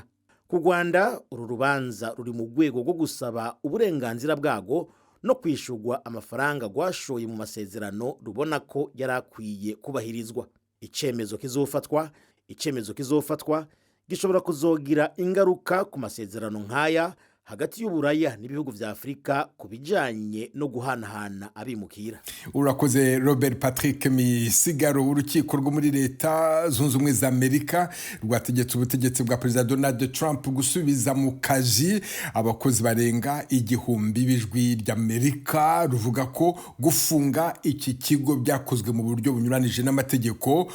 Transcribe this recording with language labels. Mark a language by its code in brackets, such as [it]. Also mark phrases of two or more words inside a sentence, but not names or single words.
[rw] Ku Rwanda uru rubanza ruri mu rwego rwo gusaba uburenganzira bwago no kwishurwa amafaranga rwashoye mu masezerano rubona ko yarakwiye kubahirizwa. [rn] Icemezo kizofatwa gishobora kuzogira ingaruka ku masezerano nk'aya, hagati y'Uburaya n'ibihugu vya Afrika ku bijanye no guhanahana abimukira. [rw] Urakoze Robert Patrick Misigaro. Urukiko rwo muri leta zunze ubumwe za Amerika rwategetse ubutegetsi bwa Perezida Donald Trump gusubiza mu kazi abakozi barenga 1,000 b'ijwi ry'Amerika, ruvuga ko gufunga iki kigo byakozwe mu buryo bunyuranije n'amategeko.